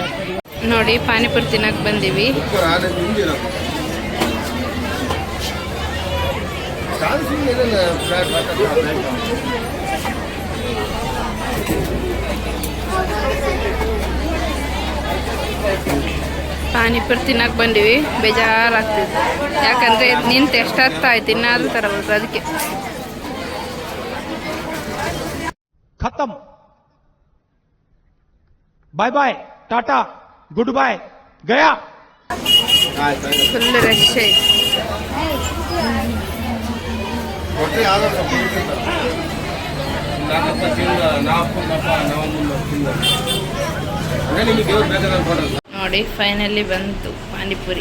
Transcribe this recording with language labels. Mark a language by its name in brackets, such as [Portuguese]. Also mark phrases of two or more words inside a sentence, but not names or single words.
[Kannada] ನೋಡಿ ಪಾನಿಪುರಿ ತಿನ್ನಕ್ಕೆ ಬಂದೀವಿ. ಪಾನಿಪುರಿ ತಿನ್ನಕ್ಕೆ ಬಂದೀವಿ. ಬೇಜಾರಾಗ್ತಿದೆ, ಯಾಕಂದರೆ ನಿಂತು ಎಷ್ಟೊತ್ತಾಯ್ತು ಇನ್ನಾದರೂ ತರಬೇಕು, ಅದಕ್ಕೆ. [English] खत्म bye bye tata good bye गया [Kannada] ಫುಲ್ ರಶ್ ಐತೆ. ನೋಡಿ ಫೈನಲಿ ಬಂತು ಪಾನಿಪುರಿ.